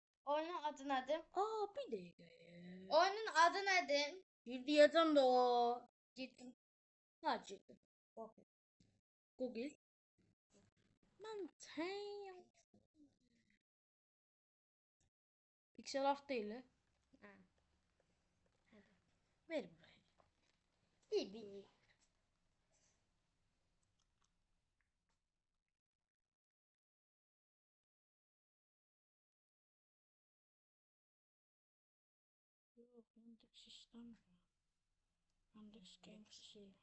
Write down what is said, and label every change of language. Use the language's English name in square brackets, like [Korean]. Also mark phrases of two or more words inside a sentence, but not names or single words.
[Azerbaijani] Oyunun adı nədir? Aa, bir dəqiqə. Oyunun adı nədir? Girdim də o. Girdim. Ha, girdim. Google. Mən təyəm. [English] Pixel art [Turkish] değil. [Azerbaijani] Hə. Ver buraya. Bir. [Turkish] Yok, Yandex sistem. Yandex Games.